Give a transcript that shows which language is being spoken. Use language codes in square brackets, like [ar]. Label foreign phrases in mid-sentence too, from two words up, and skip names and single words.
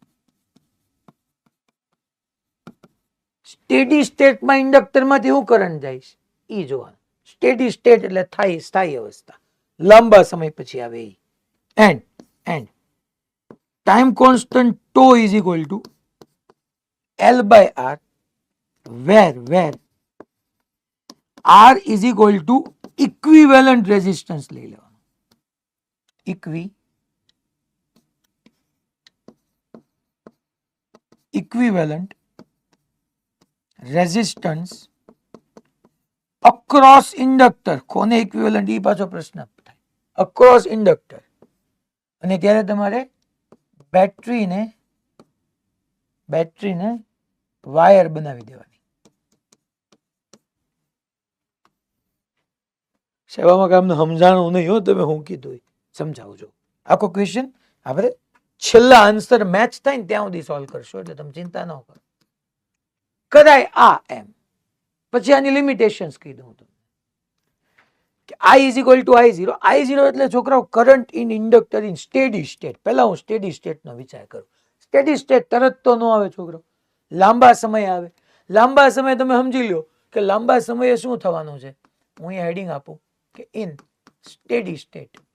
[en] steady stateમાં [gu] ઇન્ડક્ટરમાંથી હું કરંટ જાય એ જોવાનું. [en] steady state [gu] એટલે સ્થાયી અવસ્થા, લાંબા સમય પછી આવે એ. [en] and time constant τ is equal to L by R, where R is equal to equivalent resistance [gu] લઈ લેવાનું. [en] equivalent resistance across inductor. [gu] કોને equivalent એ પાછો પ્રશ્ન થાય. [en] across inductor. [gu] અને ત્યારે તમારે બેટરીને વાયર બનાવી દેવાની. સેવામાં કામને સમજાણું નહીં હો, તમે હું કીધું એ સમજાવજો. આખો ક્વેશ્ચન આપણે છેલ્લા આન્સર મેચ થાય ને ત્યાં સુધી સોલ્વ કરશો, એટલે તમે ચિંતા ન કરો. કદાય આ એમ પછી આની લિમિટેશન્સ કીધું હું તમને કે [en] I is equal to I0. I0 [gu] એટલે છોકરાઓ [en] current in inductor in steady state. [gu] પહેલા હું [en] steady stateનો [gu] વિચાર કરું. [en] steady state [gu] તરત તો ન આવે છોકરો, લાંબા સમય આવે. લાંબા સમય તમે સમજી લો કે લાંબા સમયે શું થવાનું છે. હું અહીંયા હેડિંગ આપું કે [en] in steady state.